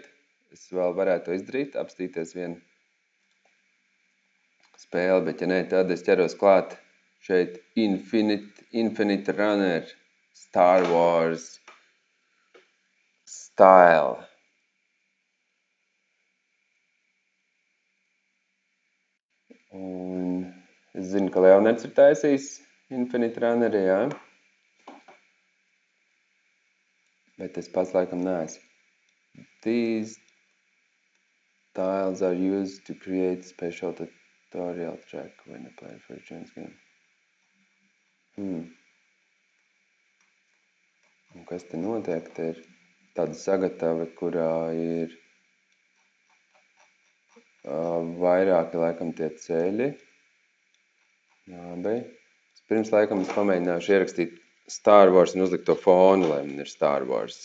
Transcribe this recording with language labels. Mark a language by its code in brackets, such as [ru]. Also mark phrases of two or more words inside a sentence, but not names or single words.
[lv] Es vēl varētu to izdarīt, apstīties vienu spēli, bet ja nē, tad es ķeros klāt šeit Infinite Runner Star Wars Style. Un es zinu, ka Leonards ir taisījis Infinite Runneri, jā. Bet es pats laikam neesmu. [en] These tiles are used to create special tutorial track when a player first joins game. [lv] Un kas te notiek? Te ir tāda sagatava, kurā ir vairāki laikam tie ceļi. Labi. Pirms laikam es pamēģināšu ierakstīt Star Wars un uzlikt to fonu, lai man ir Star Wars.